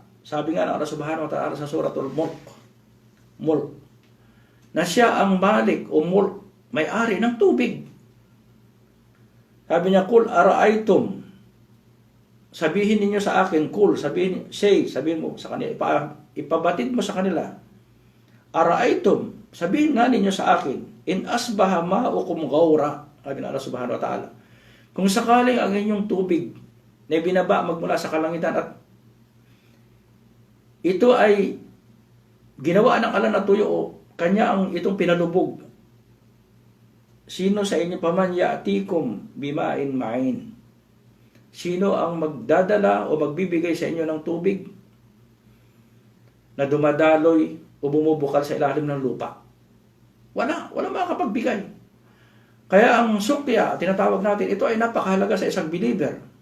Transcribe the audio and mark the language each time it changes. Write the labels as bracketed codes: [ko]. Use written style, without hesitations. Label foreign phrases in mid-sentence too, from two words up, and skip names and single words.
[tl] Sabi nga ng Allah [ar] سبحانه وتعالى [tl] sa Suratul Mulk, na siya ang malik o mulk, may-ari ng tubig. Sabi niya, [ar] قل أرأيتم, [tl] sabihin ninyo sa akin, sabihin mo sa kanila, ipabatid mo sa kanila, ara'aytum, sabihin nga ninyo sa akin, [ar] إن أصبح ماؤكم غورا, [tl] sabi ng Allah [ar] سبحانه وتعالى, [tl] kung sakaling ang inyong tubig na ibinaba magmula sa kalangitan at ito ay ginawa ng Allah na tuyo o kanya ang itong pinalubog. Sino sa inyo paman [ar] يأتيكم بماء معين? [tl] Sino ang magdadala o magbibigay sa inyo ng tubig na dumadaloy o bumubukal sa ilalim ng lupa? Wala makakapagbigay. Kaya ang sukya, tinatawag natin, ito ay napakahalaga sa isang believer.